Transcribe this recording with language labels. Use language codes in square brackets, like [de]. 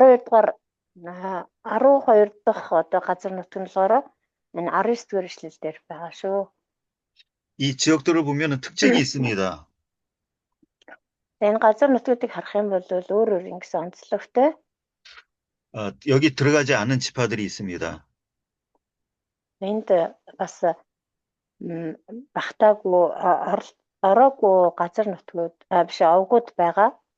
[mn] 12 дахь одоо газар нутаг нь болохоор энэ 19-р ишлэл дээр байгаа шүү. [ko] 이 지역들을 보면 특징이 있습니다. [mn] Энэ газар нутгуудыг харах юм бол өөр ингэсэн онцлогтой. [ko] 여기 들어가지 않은 지파들이 있습니다. [mn] Энд бас багтаагүй ороогүй газар нутгууд биш овгууд байгаа.